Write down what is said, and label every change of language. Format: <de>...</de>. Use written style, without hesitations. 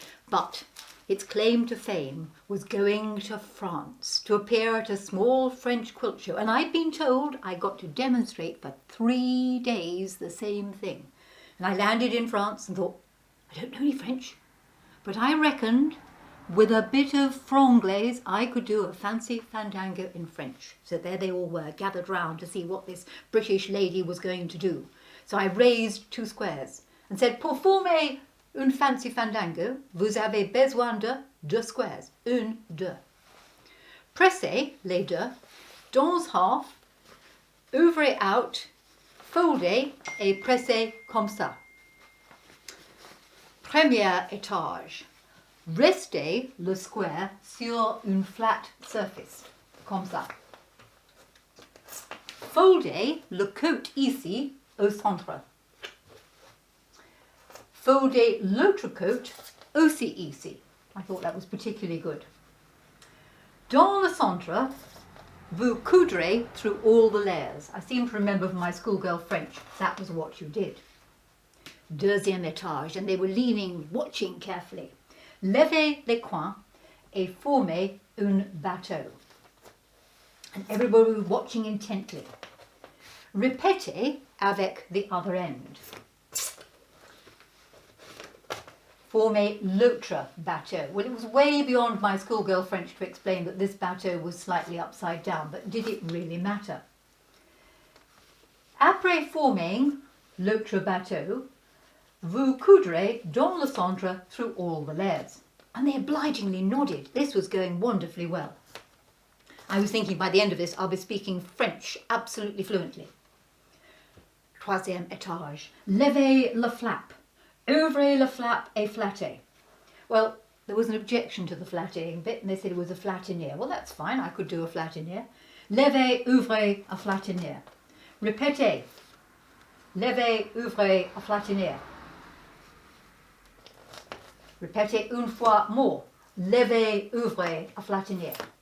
<en>But its claim to fame was going to France to appear at a small French quilt show, and I'd been told I got to demonstrate for 3 days the same thing. And I landed in France and thought, I don't know any French, but I reckoned with a bit of franglais I could do a fancy fandango in French. So there they all were, gathered round to see what this British lady was going to do. So I raised 2 squares and said,</en> <fr>pour former une fancy fandango, vous avez besoin de 2 squares.</fr> <en>1, 2.</en> <fr>Pressez les deux dans half, ouvrez out, foldez et pressez comme ça. Premier étage. Restez le square sur une flat surface, comme ça. Foldez le côté ici au centre. Foldez l'autre côté aussi ici.</fr> <en>I thought that was particularly good.</en> <fr>Dans le centre, vous coudrez</fr> <en>through all the layers. I seem to remember from my schoolgirl French, that was what you did.</en> <fr>Deuxième étage,</fr> <en>and they were leaning, watching carefully.</en> <fr>Levez les coins et formez un bateau.</fr> <en>And everybody was watching intently.</en> <fr>Répétez avec</fr> <en>the other end.</en> <fr>Formez l'autre bateau.</fr> <en>Well, it was way beyond my schoolgirl French to explain that this bateau was slightly upside down, but did it really matter?</en> <fr>Après forming l'autre bateau, vous coudrez dans le centre</fr> <en>through all the layers. And they obligingly nodded. This was going wonderfully well. I was thinking by the end of this I'll be speaking French absolutely fluently.</en> <fr>Troisième étage. Levez le flap. Ouvrez le flap et flattez.</fr> <en>Well, there was an objection to the flattening bit, and they said it was a flatinier. Well, that's fine, I could do a flatinier.</en> <fr>Levez, ouvrez, a flatinier. Répétez. Levez, ouvrez, a flatinier. Répétez une fois more. Levez, ouvrez, a flatinier.</fr>